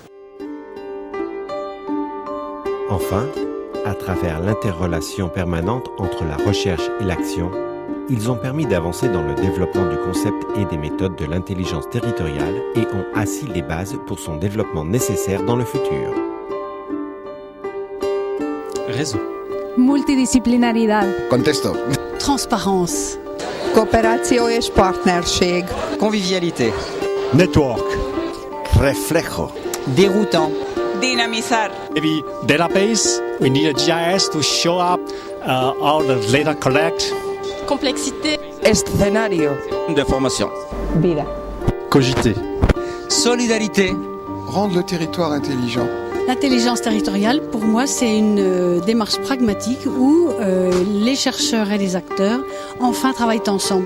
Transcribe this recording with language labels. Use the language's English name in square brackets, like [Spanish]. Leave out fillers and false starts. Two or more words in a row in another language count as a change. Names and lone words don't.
[French] Enfin, à travers l'interrelation permanente entre la recherche et l'action, ils ont permis d'avancer dans le développement du concept et des méthodes de l'intelligence territoriale et ont assis les bases pour son développement nécessaire dans le futur. Réseau. [Spanish] Multidisciplinaridad. Contexto. [French] Transparence. [Hungarian] Cooperació és partnerség. [French] Convivialité. [English] Network. Reflejo. [French] Déroutant. [Spanish] Dinamizar. [English] Maybe database. We need a GIS to show up all the data collect. [French] Complexité. [Spanish] Escenario. [French] De formation. [Spanish] Vida. [French] Cogiter. Solidarité. Rendre le territoire intelligent. L'intelligence territoriale, pour moi, c'est une démarche pragmatique où les chercheurs et les acteurs, enfin, travaillent ensemble.